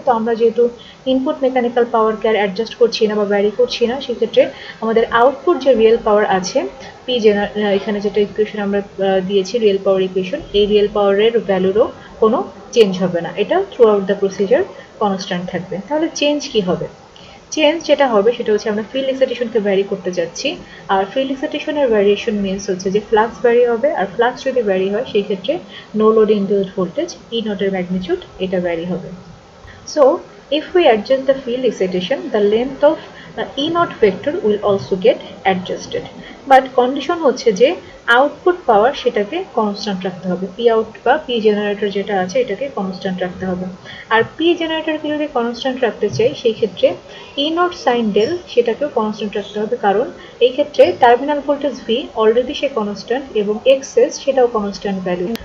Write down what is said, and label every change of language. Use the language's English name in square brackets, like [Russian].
[Bangla] তো আমরা যেহেতু ইনপুট মেকানিক্যাল পাওয়ারকে আর অ্যাডজাস্ট করছি না বা ভ্যারি করছি না, সেক্ষেত্রে আমাদের আউটপুট যে রিয়েল পাওয়ার আছে এখানে যেটা ইকুয়েশন আমরা দিয়েছি রিয়েল পাওয়ার ইকুয়েশন, এই রিয়েল পাওয়ারের ভ্যালুরও কোনো চেঞ্জ হবে না, এটা [English] throughout the procedure constant [Bangla] থাকবে। তাহলে চেঞ্জ কি হবে? চেঞ্জ যেটা হবে সেটা হচ্ছে আমরা ফিল্ড এক্সাইটেশনকে ভ্যারি করতে যাচ্ছি, আর ফিল্ড এক্সাইটেশনের ভ্যারিয়েশন মিনস হচ্ছে যে ফ্লাক্স ভ্যারি হবে, আর ফ্লাক্স যদি ভ্যারি হয় সেই ক্ষেত্রে নো লোড ইনডিউসড ভোল্টেজ ই নটের ম্যাগনিটিউড এটা ভ্যারি হবে। [English] So if we adjust the field excitation, the length of the E naught vector will also get adjusted. [Bangla] But condition হচ্ছে যে আউটপুট পাওয়ার সেটাকে কনস্ট্যান্ট রাখতে হবে, পি আউট বা পি জেনারেটর যেটা আছে এটাকে কনস্ট্যান্ট রাখতে হবে। আর পি জেনারেটরকে যদি কনস্ট্যান্ট রাখতে চাই সেই ক্ষেত্রে ই নট সাইন ডেল সেটাকেও কনস্ট্যান্ট রাখতে হবে, কারণ এই ক্ষেত্রে টার্মিনাল ভোল্টেজ ভি অলরেডি সে কনস্ট্যান্ট এবং এক্সএস সেটাও কনস্ট্যান্ট ভ্যালু।